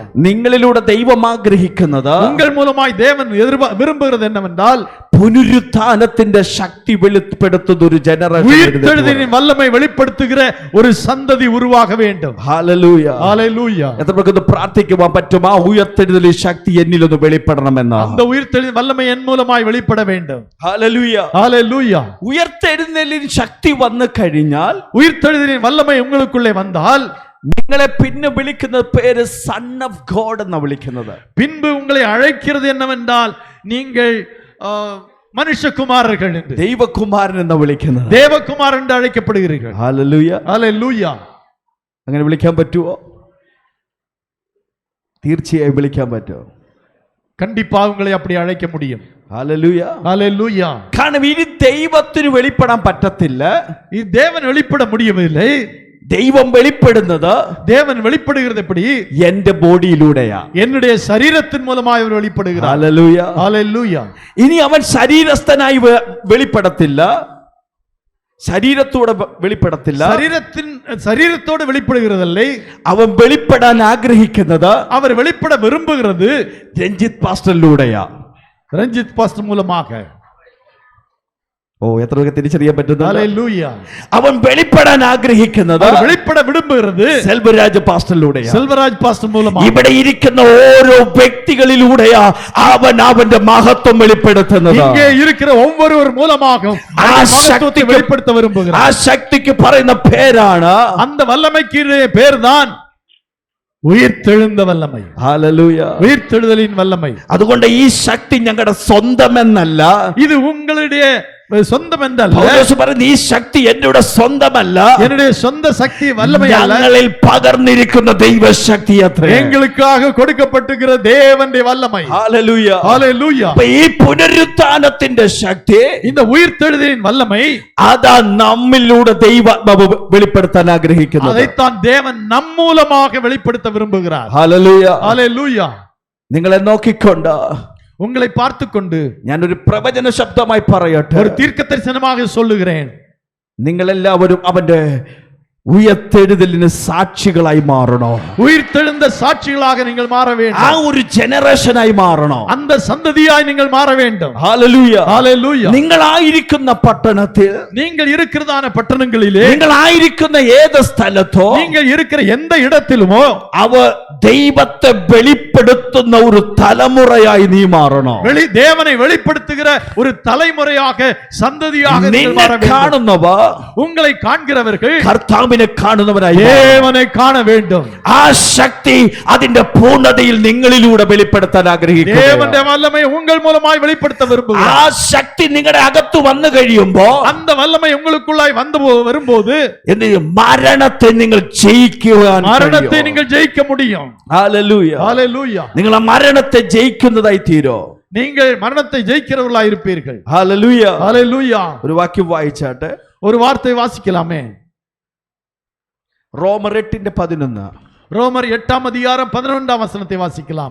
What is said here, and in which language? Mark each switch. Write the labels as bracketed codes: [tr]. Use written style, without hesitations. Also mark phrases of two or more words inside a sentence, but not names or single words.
[ml] നിങ്ങളിലൂടെ ദൈവം ആഗ്രഹിക്കുന്നത്, [ta] உங்கள் மூலமாய் தேவன் விரும்புகிறது என்னவென்றால் [ml] പുനരുത്ഥാനത്തിന്റെ ശക്തി വെളിപ്പെടുത്തുന്ന ഒരു ജനറേഷൻ, [ta] உயிர்த்தெழுதலின் வல்லமை வெளிப்படுத்துகிற ஒரு சந்ததி உருவாக வேண்டும். [ml] ഹല്ലേലൂയ. [ta] ஹல்லேலூயா. [ml] എത്ര പേർക്ക് പ്രാർത്ഥിക്കുവാൻ പറ്റും? ആ ഉയർത്തെഴുന്നേലിൻ ശക്തി എന്നിലൊന്ന് വെളിപ്പെടണമെന്ന്. [ta] அந்த உயிர்த்தெழுதலின் வல்லமை என் மூலமாய் வெளிப்பட வேண்டும். [ml] ഹല്ലേലൂയ. [ta] ஹல்லேலூயா. [ml] ഉയർത്തെഴുന്നേലിൻ ശക്തി വന്നു കഴിഞ്ഞാൽ [ta] உயிர்த்தெழுதலின் வல்லமை உங்களுக்குள்ளே வந்தால் [ml] നിങ്ങളെ പിന്നെ വിളിക്കുന്ന പേര് [en] son of God [ml] എന്നാ വിളിക്കുന്നത്. [ta] பின்பு உங்களை அழைக்கிறது என்னவென்றால் நீங்கள் மனுஷகுமாரர்கள் என்று, [ml] ദൈവകുമാരൻ എന്നാ വിളിക്കുന്നത്. [ta] தேவகுமார் என்று அழைக்கப்படுகிறீர்கள். [ml] ഹല്ലേലൂയ. [ta] ஹல்லேலூயா. [ml] അങ്ങനെ വിളിക്കാൻ പറ്റുമോ? തീർച്ചയായും വിളിക്കാൻ പറ്റുമോ? [ta] கண்டிப்பா உங்களை அப்படி அழைக்க முடியும். [ml] ഹല്ലേലൂയ. [ta] ஹல்லேலூயா. [ml] കാരണം ഇനി ദൈവത്തിന് വെളിപ്പെടാൻ പറ്റത്തില്ല. [ta] ഈ தேவன் வெளிப்பட முடியவில்லை. [ml] ദൈവം വെളിപ്പെടുന്നത് [ta] தேவன் வெளிப்படுகிறது எப்படி? [ml] എന്റെ ബോഡിയിലൂടെയാ, [ta] என்னுடைய சரீரத்தின் மூலமாய் அவர் வெளிப்படுகிறார். [ml] ഹല്ലേലൂയ. [ta] ஹல்லேலூயா. [ml] ഇനി അവൻ ശരീരസ്ഥനായി വെളിപ്പെടത്തില്ല, ശരീരത്തോടെ വെളിപ്പെടത്തില്ല. [ta] சரீரத்தோடு வெளிப்படுகிறதில்லை. [ml] അവൻ വെളിപ്പെടാൻ ആഗ്രഹിക്കുന്നത്, [ta] அவர் வெளிப்பட விரும்புகிறது [ml] രഞ്ജിത്ത് പാസ്റ്ററിലൂടെയാ. [ta] ரஞ்சித் பாஸ்டர் மூலமாக. [ml] ഓ, എത്ര പേർക്ക് തിരിച്ചറിയാൻ പറ്റുന്നു? [ta] ஹல்லேலூயா. [ml] അവൻ വെളിപ്പെടാൻ ആഗ്രഹിക്കുന്നത്, [ta] அவர் வெளிப்பட விரும்புகிறது [ml] സെൽവരാജ് പാസ്റ്ററിലൂടെയാ. [ta] செல்வராஜ் பாஸ்டர் மூலமாக. [ml] ഇവിടെ ഇരിക്കുന്ന ഓരോ വ്യക്തികളിലൂടെയാ അവൻ അവന്റെ മഹത്വം വെളിപ്പെടുത്തുന്നത്. [ta] இங்கே இருக்கிற ஒவ்வொருவர் மூலமாக மகத்துவத்தை வெளிப்படுத்த விரும்புகிறார். [ml] ആ ശക്തിക്ക് പറയുന്ന പേരാണ്, [ta] அந்த வல்லமைக்கு பேர்தான் உயிர்த்தெழுந்த வல்லமை. [ml] ഹല്ലേലൂയ. [ta] உயிர்த்தெழுதலின் வல்லமை. [ml] അതുകൊണ്ട് ഈ ശക്തി ഞങ്ങളുടെ സ്വന്തമെന്നല്ല, [ta] ഇത് ഉங்களுடைய சொந்தம் என்றல்ல. [ml] പൗലോസ് പറയുന്നു, ഈ ശക്തി என்னுடைய സ്വന്തമല്ല, [ta] என்னுடைய சொந்த சக்தி வல்லமை அல்ல, [ml] ഞങ്ങളിൽ പകർന്നിരിക്കുന്ന ദൈവശക്തി അത്രേ, [ta] எங்களுக்காக கொடுக்கப்பட்டிருக்கிற தேவனுடைய வல்லமை. [ml] ഹല്ലേലൂയ. [ta] ஹல்லேலூயா. [ml] അപ്പൊ ഈ പുനരുത്ഥാനത്തിന്റെ ശക്തി, [ta] இந்த உயிர்த்தெழுதலின் வல்லமை, [ml] അതാ നമ്മിലൂടെ ദൈവാത്മാവ് വെളിപ്പെടുത്താൻ ആഗ്രഹിക്കുന്നത്. [ta] அதைத்தான் தேவன் நம் மூலமாக வெளிப்படுத்த விரும்புகிறார். [ml] ഹല്ലേലൂയ. [ta] ஹல்லேலூயா. [ml] നിങ്ങളെ നോക്കിക്കൊണ്ട് [ta] உங்களை பார்த்து கொண்டு [ml] ഞാനൊരു പ്രവചന ശബ്ദമായി പറയട്ടെ. [ta] ஒரு தீர்க்கதரிசனமாக சொல்லுகிறேன். [ml] നിങ്ങളെല്ലാവരും അവന്റെ ഉയർത്തെഴുതലിന് സാക്ഷികളായി മാറണോ? [ta] உயிர்த்தெழுந்த சாட்சிகளாக நீங்கள் மாற ആ வேண்டும். [ml] ഒരു ജനറേഷനായി മാറണോ? [ta] அந்த சந்ததியாய் நீங்கள் மாற வேண்டும். [ml] ഹല്ലേലൂയ. [ta] ஹல்லேலூயா. [ml] നിങ്ങളായിരിക്കുന്ന പട്ടണത്തിൽ, [ta] நீங்கள் இருக்கிறதான பட்டணங்களிலே, [ml] നിങ്ങളായിരിക്കുന്ന ഏത് സ്ഥലത്തോ, [ta] நீங்கள் இருக்கிற எந்த இடத்திலுமோ [ml] അവ ദൈവത്തെ വെളിപ്പെടുത്തുന്ന ഒരു തലമുറയായി നീ മാറണോ? [ta] தேவனை வெளிப்படுத்துகிற ஒரு தலைமுறையாக, சந்ததியாக நீங்கள் மாற [ml] നിന്നെ [ta] வேண்டும். [ml] കാണുന്നവ [ta] உங்களை காண்கிறவர்கள் [ml] കർത്താവിനെ കാണുന്നവരായി [ta] தேவனை காண வேண்டும். [ml] ആ ശക്തി അതിന്റെ പൂർണ്ണതയിൽ നിങ്ങളിലൂടെ വെളിപ്പെടുത്താൻ ആഗ്രഹിക്കുന്നു. [ta] தேவனுடைய வல்லமை உங்கள் மூலமாய் வெளிப்படுத்த ആ விரும்புகிறார். [ml] ശക്തി നിങ്ങളുടെ അകത്ത് വന്നു കഴിയുമ്പോ, [ta] அந்த வல்லமை உங்களுக்குள்ளாய் வரும்போது [ml] എന്ത് ചെയ്യും? മരണത്തെ നിങ്ങൾ ജയിക്കുവാൻ [ta] மரணத்தை [ml] കഴിയും. [ta] நீங்கள் ஜெயிக்க முடியும். [ml] ഹല്ലേലൂയ. [ta] ஹல்லேலூயா. [ml] നിങ്ങൾ ആ മരണത്തെ ജയിക്കുന്നതായി തീരോ? [ta] நீங்கள் மரணத்தை ஜெயிக்கிறவர்களாய் இருப்பீர்கள். [ml] ഹല്ലേലൂയ. [ta] ஹல்லேலூயா. [ml] ഒരു വാക്യം വായിച്ചാട്ടെ. [ta] ஒரு வார்த்தை வாசிக்கலாமே. [ml] റോമർ 8:11. [ta] ரோமர் 8:11 வசனத்தை வாசிக்கலாம்.